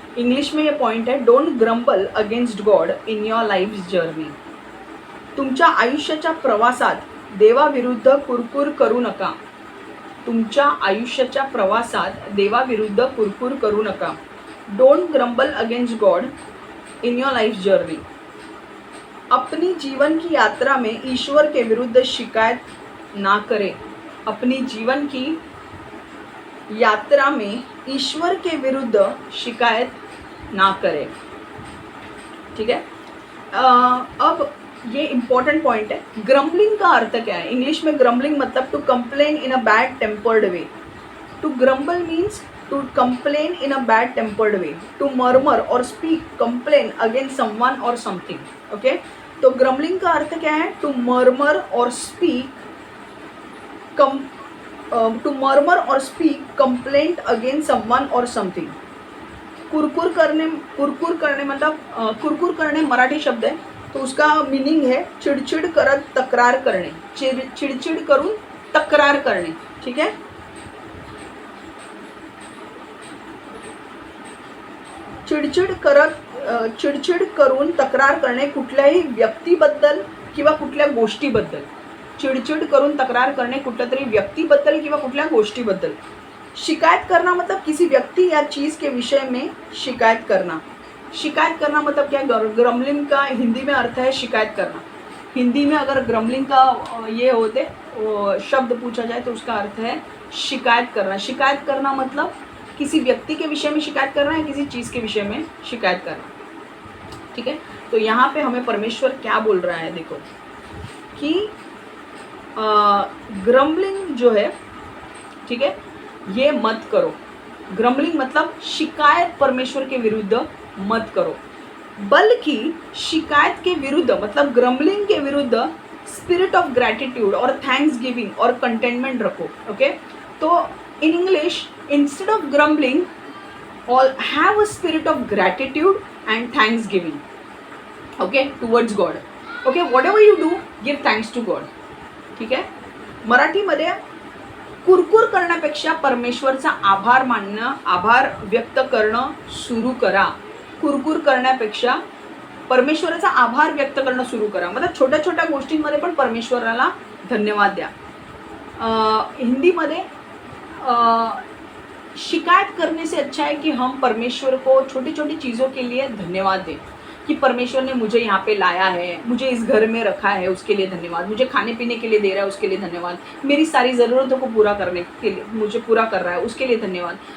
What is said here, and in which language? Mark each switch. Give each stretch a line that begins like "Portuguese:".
Hindi: English में ये point है,
English: Don't grumble against God in your life journey.
Marathi: तुमच्या आयुष्याच्या प्रवासात देवाविरुद्ध कुरकुर करू नका. तुमच्या आयुष्याच्या प्रवासात देवाविरुद्ध कुरकुर करू नका.
English: Don't grumble against God in your life journey.
Hindi: अपनी जीवन की यात्रा में ईश्वर के विरुद्ध शिकायत ना करें. अपनी जीवन की यात्रा में ईश्वर के विरुद्ध शिकायत ना करें. ठीक है. अब ये इम्पॉर्टेंट पॉइंट है. ग्रम्बलिंग का अर्थ क्या है? इंग्लिश में ग्रम्बलिंग मतलब
English: To complain in a bad tempered way. To grumble means to complain in a bad tempered way. To murmur or speak complain against someone or something. Okay.
Hindi: तो ग्रम्बलिंग का अर्थ क्या है?
English: To murmur or speak to murmur or speak complaint against someone or something.
Marathi: कुरकुर करणे मतलब कुरकुर करणे मराठी शब्द आहे.
Hindi: तो उसका मीनिंग है
Marathi: चिडचिड करत तक्रार करणे. चिडचिड करून तक्रार करणे. ठीक है. चिडचिड करून तक्रार करणे कुठल्याही व्यक्तीबद्दल किंवा कुठल्या गोष्टीबद्दल. चिडचिड करून तक्रार करणे कुठल्या तरी व्यक्तीबद्दल किंवा कुठल्या गोष्टीबद्दल.
Hindi: शिकायत करना मतलब किसी व्यक्ति या चीज़ के विषय में शिकायत करना. शिकायत करना मतलब क्या? ग्रम्बलिंग का हिंदी में अर्थ है शिकायत करना. हिंदी में अगर ग्रम्बलिंग का ये होते शब्द पूछा जाए तो उसका अर्थ है शिकायत करना. शिकायत करना मतलब किसी व्यक्ति के विषय में शिकायत करना है, किसी चीज़ के विषय में शिकायत करना. ठीक है. तो यहाँ पे हमें परमेश्वर क्या बोल रहा है? देखो कि ग्रम्बलिंग जो है, ठीक है, ये मत करो. ग्रम्बलिंग मतलब शिकायत परमेश्वर के विरुद्ध मत करो, बल्कि शिकायत के विरुद्ध मतलब ग्रम्बलिंग के विरुद्ध
English: spirit of gratitude और thanks giving और containment
Hindi: रखो. ओके.
English: तो in English instead of grumbling all have a spirit of gratitude and thanks giving. Okay. Towards God. Okay. Whatever you do give thanks to God.
Marathi: ठीक आहे. मराठीमध्ये कुरकुर करण्यापेक्षा परमेश्वरचा आभार मानणं, आभार व्यक्त करणं सुरू करा. कुरकुर करण्यापेक्षा परमेश्वराचा आभार व्यक्त करणं सुरू करा. मतलब छोट्या छोट्या गोष्टींमध्ये पण परमेश्वराला धन्यवाद द्या.
Hindi: हिंदीमध्ये शिकायत करने से अच्छा है कि हम परमेश्वर को छोटी छोटी चीज़ों के लिए धन्यवाद दें. कि परमेश्वर ने मुझे यहाँ पे लाया है, मुझे इस घर में रखा है, उसके लिए धन्यवाद. मुझे खाने पीने के लिए दे रहा है, उसके लिए धन्यवाद. मेरी सारी ज़रूरतों को पूरा करने के लिए मुझे पूरा कर रहा है, उसके लिए धन्यवाद.